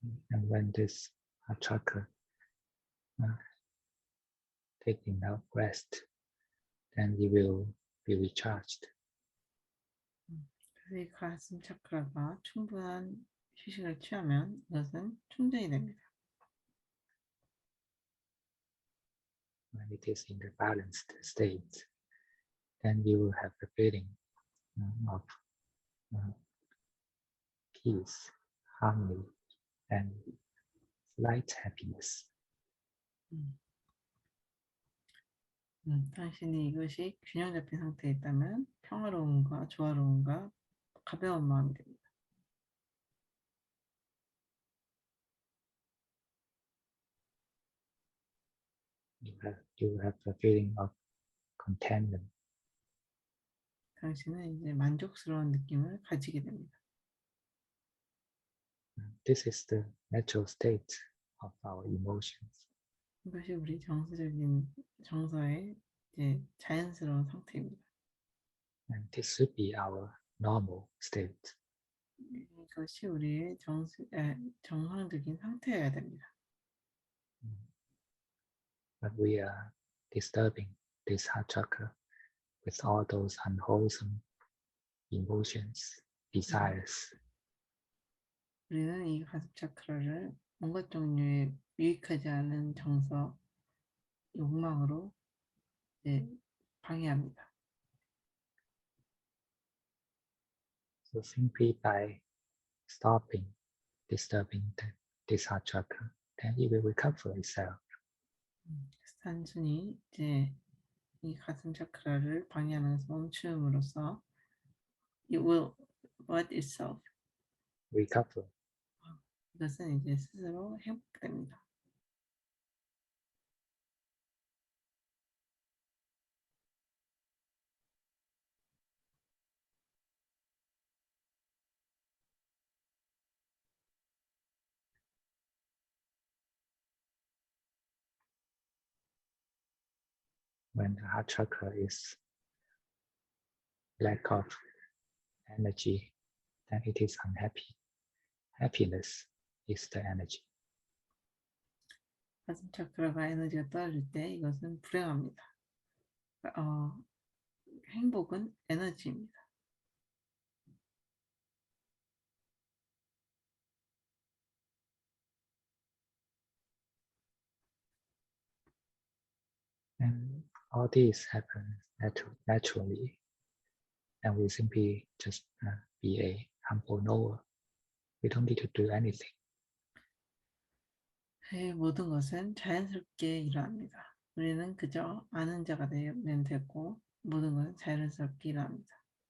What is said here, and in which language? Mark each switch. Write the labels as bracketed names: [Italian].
[English] And when this heart chakra take enough rest, then it will be recharged. [Korean] 그래서 이 가슴 차크라가 충분한 휴식을 취하면 이것은 충전이 됩니다. [English] When it is in the balanced state, then you will have the feeling of peace, harmony, and slight happiness. [Korean] 당신이 이것이 균형 잡힌 상태에 있다면 평화로움과 조화로움과 가벼운 마음이 됩니다. [English] You have the feeling of contentment. [Korean] 당신은 이제 만족스러운 느낌을 가지게 됩니다. [English] This is the natural state of our emotions. [Korean] 이것이 우리 정서의 이제 자연스러운 상태입니다. [English] And this should be our normal state. [Korean] 이것이 우리의 정상적인 상태여야 됩니다. [English] But we are disturbing this heart chakra with all those unwholesome emotions, desires. [Korean] 우리는 이 가슴 차크라를 온갖 종류의 유익하지 않은 정서, 욕망으로 이제 방해합니다. [English] So simply by stopping disturbing this heart chakra, then it will recover itself. [Korean] 단순히 이제 이 가슴 차크라를 방해하는 것을 멈춤으로써 [English] it will what itself Recover. [Korean] 이것은 이제 스스로 회복됩니다. [English] When the heart chakra is lack of energy, then it is unhappy. Happiness is the energy. [Korean] 가슴 차크라가 에너지가 떨어질 때 이것은 불행합니다. 행복은 에너지입니다. [English] And all these happen naturally. And we simply just be a humble knower. We don't need to do anything. [Korean] 모든 것은 자연스럽게 일어납니다. 우리는 그저 아는 자가 되면 되고 모든 것은 자연스럽게 일어납니다.